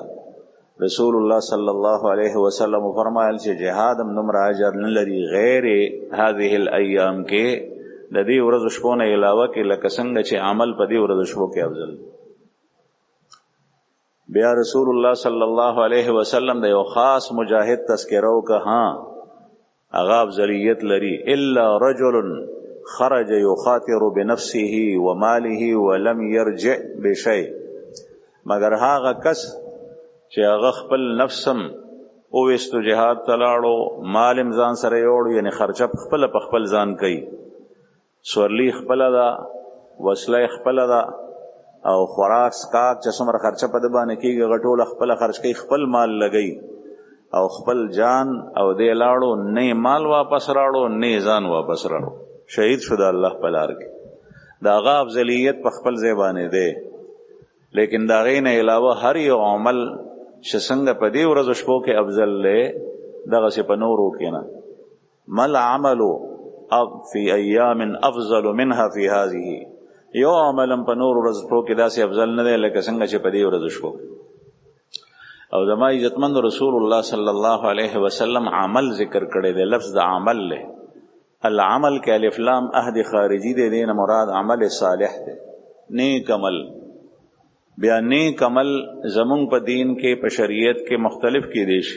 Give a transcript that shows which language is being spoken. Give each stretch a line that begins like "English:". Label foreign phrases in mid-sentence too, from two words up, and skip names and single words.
Pashto: رسول الله صلی الله علیه وسلم فرمایل چې جهاد هم دومره اجر نه لري
Arabic: غیر هذه الایام
Pashto: کې د دې ورځو شپو نه علاوه کې لکه څنګه چې عمل په دې ورځو شپو کې افضل. بیا رسول الله صلی الله علیه وسلم د یو خاص مجاهد تذکره وکړه. ها هغه افضلیت لري.
Arabic: الا رجل خرج یخاطر بنفسه وماله ولم یرجع بشیء.
Pashto: مگر هغه کس چې هغه خپل نفسم اوویستو جهاد ته لاړو مالم ځان سره یوړو یعنی خرچه خپله په خپل ځان کوي سورلی خپله ده وسله خپله ده او خوراک سکاک چې څومره خرچه په ده باندې کېږي هغه ټوله خپله خرچ کوي خپل مال لګوي او خپل جان او دی لاړو نه مال واپس راړو نه ځان واپس راړو شهید شو د الله په لار کې. د هغه افضلیت په خپل ځای باندې دی. لیکن د هغې نه علاوه هر یو عمل چې څنګه په دې ورځو شپو کې افضل دی دغسې په نورو کې نه.
Arabic: مل عمل فی ایام افضل منها فی هذه.
Pashto: یو عمل هم په نورو ورځو شپو کې داسې افضل نه دی لکه څنګه چې په دې ورځو شپو. او زما عزتمند رسول الله صلی الله علیه وسلم عمل ذکر کړی دی. لفظ د عمل له العمل کې الف لام عهد خارجي دی. دې نه مراد عمل صالح دی نیک عمل. بیا نیک عمل زمونږ په دین کې په شریعت کې مختلف کېدی شي.